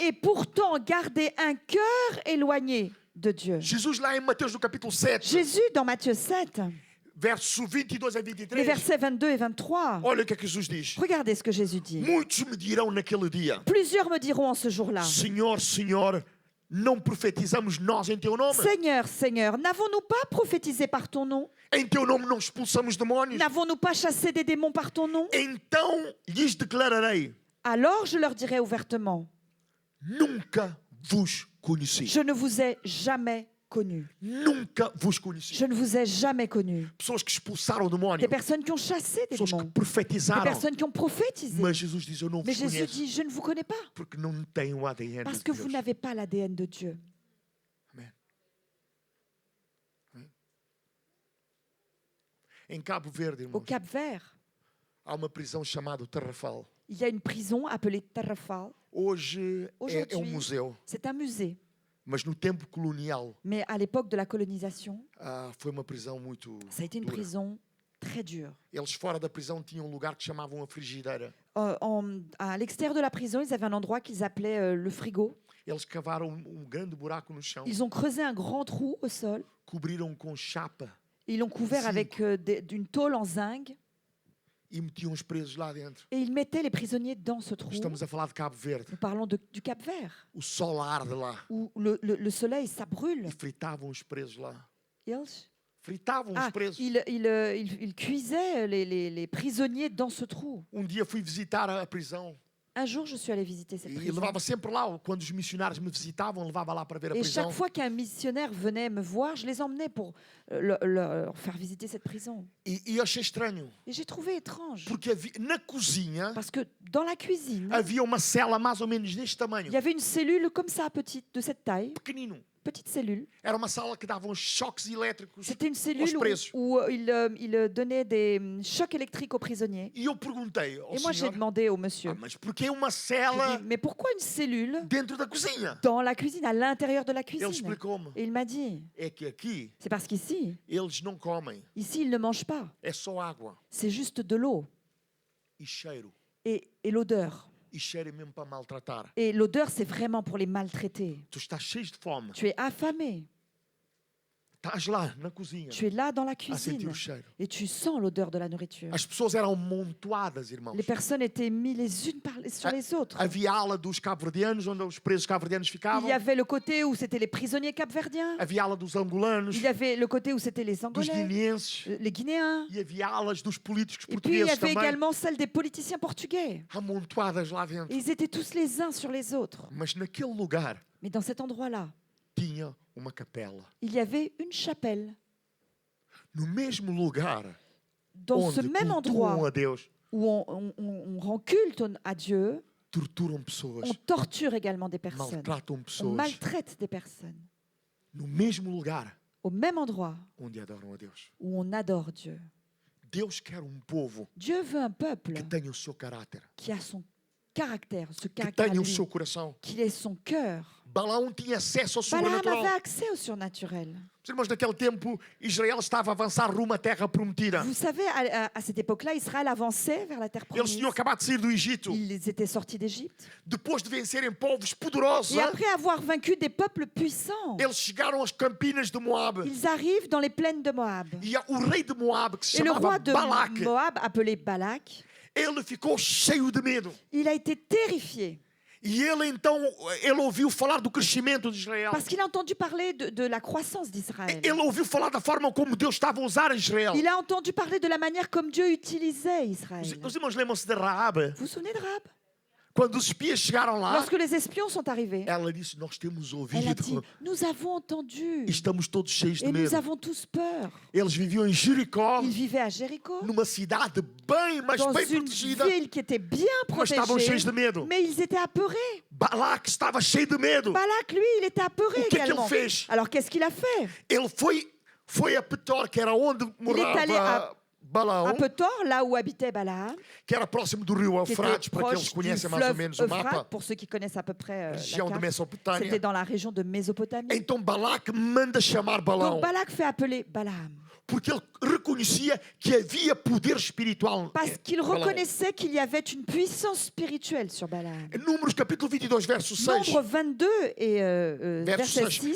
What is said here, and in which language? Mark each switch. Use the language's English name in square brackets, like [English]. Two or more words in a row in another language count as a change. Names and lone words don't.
[French] et pourtant garder un cœur éloigné de Dieu. [Portuguese] Jesus, lá em Mateus, no capítulo 7, [French] Jésus, dans Matthieu 7, [Portuguese] versos 22 a [French] les 23, versets 22 et 23, [Portuguese] olha o que é que Jesus diz. [French] regardez ce que Jésus dit. [Portuguese] Muitos me dirão naquele dia: [French] Plusieurs me diront en ce jour-là, [Portuguese] Senhor, Senhor, não profetizamos nós em teu nome? [French] Seigneur, Seigneur, n'avons-nous pas prophétisé par ton nom? [Portuguese] Em teu nome não expulsamos demónios? [French] N'avons-nous pas chassé des démons par ton nom? [Portuguese] Então lhes declararei: [French] Alors je leur dirai ouvertement, [Portuguese] nunca vos conheci. [French] je ne vous ai jamais connus. [Portuguese] Nunca vos conheci. [French] Je ne vous ai jamais connus. [Portuguese] Pessoas que expulsaram o demónio, [French] Des personnes qui ont chassé des [Portuguese] pessoas que [French] démons, des [Portuguese] profetizaram. [French] personnes qui ont prophétisé. [Portuguese] Mas Jesus diz: eu não [French] Mais [Portuguese] vos [French] Jésus [Portuguese] conheço, [French] dit, je ne vous connais pas, [Portuguese] porque não têm o ADN [French] parce [Portuguese] de [French] que [Portuguese] Deus. [French] vous n'avez pas l'ADN de Dieu. [Portuguese] Amém. Amém. Em Cabo Verde, [French] Au [Portuguese] irmãos, [French] Cap-Vert, [Portuguese] há uma prisão chamada Tarrafal. [French] il y a une prison appelée Tarrafal. [Portuguese] Hoje é um [French] Aujourd'hui, [Portuguese] museu, [French] c'est un musée. [Portuguese] mas no tempo colonial [French] Mais à l'époque de la colonisation, [Portuguese] foi uma prisão muito [French] ça a été une [Portuguese] dura. [French] prison très dure. [Portuguese] Eles fora da prisão tinham um lugar que chamavam a frigideira. [French] À l'extérieur de la prison, ils avaient un endroit qu'ils appelaient le frigo. [Portuguese] Eles cavaram grande buraco no chão, [French] Ils ont creusé un grand trou au sol. [Portuguese] cobriram com chapa [French] Et ils l'ont couvert [Portuguese] Zinc. [French] avec d'une tôle en zinc. [Portuguese] e metiam os presos lá dentro. [French] Et ils mettaient les prisonniers dans ce trou. [Portuguese] Estamos a falar de Cabo Verde. [French] Nous parlons du Cap-Vert, [Portuguese] O sol arde lá [French] où le soleil, ça brûle. [Portuguese] e fritavam os presos lá. [French] Ils, [Portuguese] Fritavam os presos. [French] ils cuisaient les prisonniers dans ce trou. [Portuguese] Dia fui visitar a prisão [French] Un jour, je suis allée visiter cette [Portuguese] e [French] prison. [Portuguese] levava sempre lá. Quando os missionários me visitavam, levava lá para ver a [French] Et [Portuguese] prisão. [French] chaque fois qu'un missionnaire venait me voir, je les emmenais pour leur faire visiter cette prison. [Portuguese] E eu achei estranho, [French] Et j'ai trouvé étrange, [Portuguese] porque na cozinha [French] parce que dans la cuisine, [Portuguese] havia uma cela mais ou menos deste [French] il [Portuguese] tamanho, [French] y avait une cellule comme ça, petite, de cette taille, [Portuguese] pequenino. [French] petite cellule. [Portuguese] Era uma sala que dava uns choques elétricos [French] C'était une [Portuguese] aos [French] cellule [Portuguese] presos. [French] où il donnait des chocs électriques aux prisonniers. [Portuguese] E eu perguntei ao [French] Et moi, j'ai [Portuguese] senhor: [French] demandé au monsieur, [Portuguese] mas porquê uma [French] j'ai [Portuguese] cela [French] dit, mais pourquoi une cellule [Portuguese] dentro da cozinha? [French] dans la cuisine, à l'intérieur de la [Portuguese] Ele [French] cuisine? [Portuguese] explicou-me: [French] Et il m'a dit, [Portuguese] é que aqui [French] c'est parce qu'ici, [Portuguese] eles não comem, [French] ici, ils ne mangent pas. [Portuguese] é só água [French] C'est juste de l'eau [Portuguese] e cheiro. [French] et l'odeur. [Portuguese] E cheiro é mesmo para maltratar. [French] Et l'odeur, c'est vraiment pour les maltraiter. [Portuguese] Tu estás cheio de fome, [French] Tu es affamé, [Portuguese] estás lá na cozinha [French] tu es là dans la [Portuguese] a sentir [French] cuisine [Portuguese] o cheiro. [French] et tu sens l'odeur de la nourriture. [Portuguese] As pessoas eram amontoadas, irmãos. [French] Les personnes étaient mises les unes sur les autres. [Portuguese] Havia a ala dos cabo-verdianos, onde os presos cabo-verdianos [French] Il [Portuguese] ficavam. [French] y avait le côté où c'était les prisonniers capverdiens. [Portuguese] Havia a ala dos angolanos, [French] Il y avait le côté où c'était les [Portuguese] dos [French] Angolais, [Portuguese] guineenses. [French] les Guinéens. [Portuguese] E havia alas dos políticos [French] Et puis il y [Portuguese] portugueses [French] avait [Portuguese] também. [French] également celle des politiciens portugais. [Portuguese] Amontoadas lá [French] Et [Portuguese] dentro. [French] ils étaient tous les uns sur les autres. [Portuguese] Mas naquele lugar [French] Mais dans cet endroit-là, [Portuguese] tinha uma capela. [French] il y avait une chapelle. [Portuguese] No mesmo lugar [French] Dans ce [Portuguese] onde [French] même [Portuguese] cultuam [French] endroit [Portuguese] a Deus, [French] où on rend culte à Dieu, [Portuguese] torturam pessoas, [French] on torture également des personnes. [Portuguese] maltratam [French] On [Portuguese] pessoas. [French] maltraite des personnes. [Portuguese] No mesmo lugar [French] Au même endroit [Portuguese] onde adoram a Deus. [French] où on adore Dieu. [Portuguese] Deus quer povo [French] Dieu veut un peuple [Portuguese] que tenha o seu caráter, [French] qui a son caractère, ce [Portuguese] que [French] caractère à [Portuguese] tenha o [French] lui, [Portuguese] seu coração. [French] qu'il ait son cœur. [Portuguese] Balaão tinha acesso ao [French] Balaam avait [Portuguese] sobrenatural. [French] accès au surnaturel. [Portuguese] Os irmãos, naquele tempo, Israel estava a avançar rumo à terra prometida. [French] Vous savez, à cette époque-là, Israël avançait vers la terre [Portuguese] Eles [French] promise. [Portuguese] tinham acabado de sair do Egito, [French] Ils étaient sortis d'Égypte. [Portuguese] depois de vencerem povos poderosos. [French] Et après avoir vaincu des peuples puissants, [Portuguese] Eles chegaram às campinas de Moab. [French] ils arrivent dans les plaines de Moab. [Portuguese] E o rei de Moab, que se [French] Et le [Portuguese] chamava [French] roi de [Portuguese] Balac, [French] Moab, appelé Balak, [Portuguese] ele ficou cheio de medo. [French] il a été terrifié [Portuguese] E ele então, ele ouviu falar do crescimento de Israel. [French] parce qu'il a entendu parler de la croissance d'Israël. [Portuguese] Ele ouviu falar da forma como Deus estava a usar Israel. [French] Il a entendu parler de la manière comme Dieu utilisait Israël. [Portuguese] Os irmãos lembram-se de Raab? [French] Vous vous souvenez de Rahab? [Portuguese] Quando os espias chegaram lá, [French] Lorsque les espions sont arrivés, [Portuguese] ela disse: Nós temos [French] elle a dit, [Portuguese] ouvido. [French] nous avons entendu [Portuguese] E estamos todos cheios de [French] et nous [Portuguese] medo. [French] avons tous peur. [Portuguese] Eles viviam em Jericó, [French] Ils vivaient à Jéricho, [Portuguese] numa cidade bem, mas [French] dans [Portuguese] bem [French] une [Portuguese] protegida, [French] ville qui était bien [Portuguese] mas estavam cheios [French] protégée, [Portuguese] de medo. [French] mais ils étaient apeurés. [Portuguese] Balac estava cheio de medo. [French] Balak, lui, il était apeuré [Portuguese] O que é que ele [French] également. [Portuguese] fez? [French] Alors qu'est-ce qu'il a fait? [Portuguese] Ele foi a Petor, que era onde [French] allé [Portuguese] morava Balaão, [French] Petor, là où habitait Balaam, [Portuguese] que era próximo do rio [French] qui [Portuguese] Eufrates, [French] était [Portuguese] para aqueles [French] proche [Portuguese] que [French] du [Portuguese] conhecem mais ou [French] fleuve [Portuguese] menos o mapa, [French] Euphrate, pour ceux qui connaissent à peu près la [Portuguese] região de [French] carte, [Portuguese] Mesopotâmia. [French] c'était dans la région de Mésopotamie. [Portuguese] Então Balaque manda chamar Balaão, [French] Donc Balak fait appeler Balaam, [Portuguese] porque ele reconhecia que havia poder espiritual. [French] parce qu'il [Portuguese] Balaão. [French] reconnaissait qu'il y avait une puissance spirituelle sur Balaam. [Portuguese] Em Números capítulo 22, verso 6, [French] Nombre 22 et [Portuguese] verso [French] verset 6,